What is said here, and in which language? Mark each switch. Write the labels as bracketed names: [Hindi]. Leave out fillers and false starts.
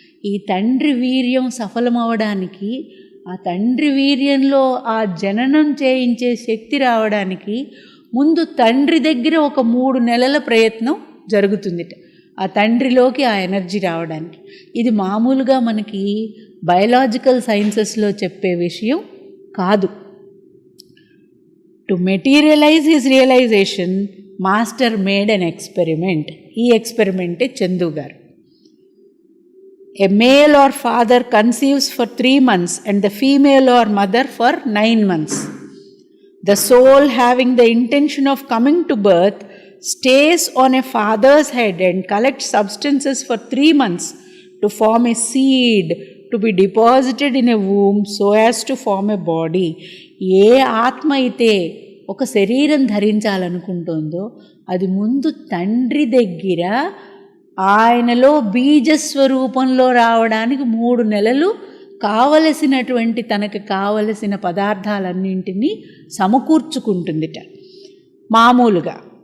[Telugu] ఈ తండ్రి వీర్యం సఫలమవడానికి, ఆ తండ్రి వీర్యంలో ఆ జననం చేయించే శక్తి రావడానికి ముందు తండ్రి దగ్గర ఒక 3 నెలల ప్రయత్నం జరుగుతుందిట, ఆ తండ్రిలోకి ఆ ఎనర్జీ రావడానికి. ఇది మామూలుగా మనకి బయలాజికల్ సైన్సెస్లో చెప్పే విషయం కాదు. [English] To materialize his realization master made an experiment. [Telugu] ఈ ఎక్స్పెరిమెంటే చందు గారు. [English] A male or father conceives for 3 months and the female or mother for 9 months. The soul, having the intention of coming to birth, stays on a father's head and collects substances for 3 months to form a seed to be deposited in a womb so as to form a body. [Telugu] ఏ ఆత్మ అయితే ఒక శరీరం ధరించాలనుకుంటుందో అది ముందు తండ్రి దగ్గర ఆయనలో బీజస్వరూపంలో రావడానికి 3 నెలలు కావలసినటువంటి, తనకు కావలసిన పదార్థాలన్నింటినీ సమకూర్చుకుంటుందిట మామూలుగా.